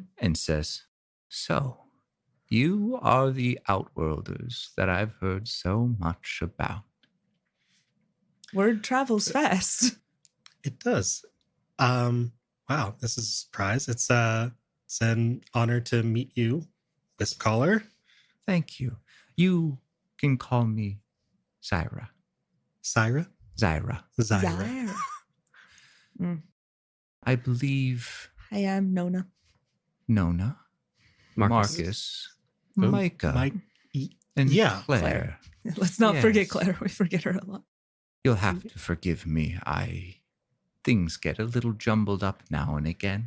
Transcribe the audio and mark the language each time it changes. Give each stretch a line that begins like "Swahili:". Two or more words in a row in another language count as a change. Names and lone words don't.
English: and says, So, you are the Outworlders that I've heard so much about. Word travels fast. It does. Wow, this is a surprise. It's an honor to meet you, Wisp Caller. Thank you. You can call me Zyra. Syra? Zyra. Zyra. Zyra. I believe Hi, I'm Nona. Nona, Marcus, Oh, Micah, Mike. and yeah, Claire. Let's not forget Yes. Claire. We forget her a lot. You'll have to forgive me. Things get a little jumbled up now and again.